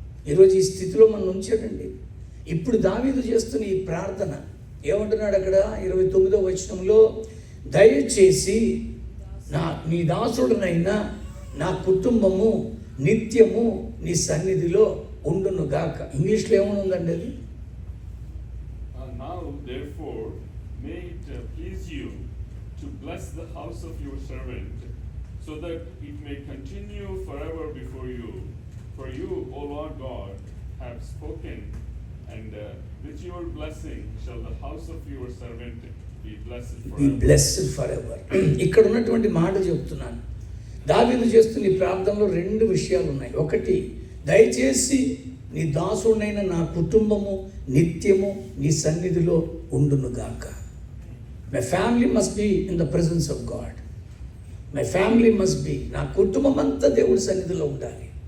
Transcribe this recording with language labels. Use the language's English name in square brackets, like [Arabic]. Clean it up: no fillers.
[Telugu] ఈరోజు ఈ స్థితిలో మనం ఉంచాడండి. ఇప్పుడు దావీదు చేస్తున్న ఈ ప్రార్థన ఏమంటున్నాడు అక్కడ 29వ వచనంలో? దయచేసి నీ దాసుడునైనా నా కుటుంబము నిత్యము నీ సన్నిధిలో ఉండునుగాక. ఇంగ్లీష్లో ఏమనుందండి అది? [English] Now therefore may it please you to bless the house of your servant, so that it may continue forever before you. For you, O Lord God, have spoken, and with your blessing shall the house of your servant be blessed forever. Be blessed forever. [Telugu] ఇక్కడ ఉన్నటువంటి మాట చెప్తున్నాను. దావీదు చేస్తున్న ఈ ప్రార్థనలో 2 విషయాలు ఉన్నాయి. ఒకటి, దయచేసి నీ దాసుడైన నా కుటుంబము నిత్యము నీ సన్నిధిలో ఉండునుగాక. [English] My family must be in the presence of God. My family must be, [Telugu] నా కుటుంబం అంతా దేవుడి సన్నిధిలో ఉండాలి.